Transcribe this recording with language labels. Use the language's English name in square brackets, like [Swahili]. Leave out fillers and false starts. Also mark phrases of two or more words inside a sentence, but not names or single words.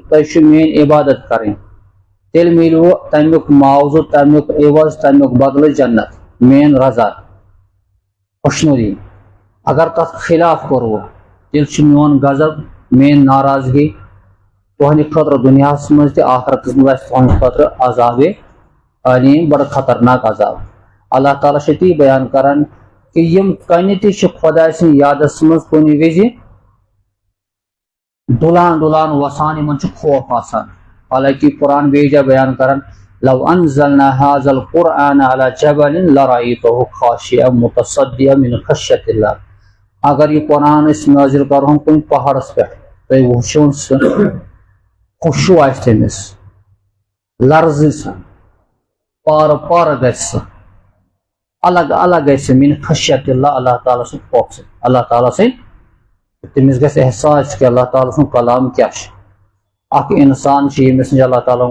[Kashmiri] تۄہہِ چھُ میٲنۍ عبادت کرٕنۍ تیٚلہِ مِلوٕ تمیُک معاوضہٕ تمیُک عوض تمیُک بدلہٕ جنت میٲنۍ رضا خوشنودی اگر تتھ خلاف کوٚروٕ تیٚلہِ چھُ میون غضب میٲنۍ ناراضگی تُہنٛدِ خٲطرٕ دُنیاہس منٛز تہِ آخرتس منٛز آسہِ تُہنٛدِ خٲطرٕ عذابِ علیٖم بڑٕ خطرناک عذاب اللہ تعالیٰ چھُ تی بیان کران کہ یِم کنہِ تہِ چھِ خۄداے سٕنٛدِ یادس منٛز کُنہِ وِزِ ڈُلان ڈُلان وسان یِمن چھُ خوف آسان حالانکہِ قرآن بیٚیہِ جایہِ بیان کران [Arabic] لو انزلنا هذا القرآن على جبل لرأيته خاشعا متصدعا من خشية الله [Kashmiri] اگر یہِ قرآن أسۍ نٲزِل کرہون کُنہِ پہاڑس پٮ۪ٹھ تُہۍ وٕچھون سُہ خُشوع آسہِ تٔمِس لرزِ سُہ پارٕ پارٕ گژھِ سُہ الگ الگ گژھِ سُہ [Arabic] من خشیت اللہ [Kashmiri] اللہ تعالیٰ سٕنٛدِ خوفہٕ سۭتۍ اللہ تعالیٰ سٕنٛدِ تٔمِس گژھِ احساس کہ اللہ تعالیٰ سُنٛد کلام کیاہ چھُ اکھ انسان چھُ ییٚمِس نِش اللہ تعالیٰ ہُن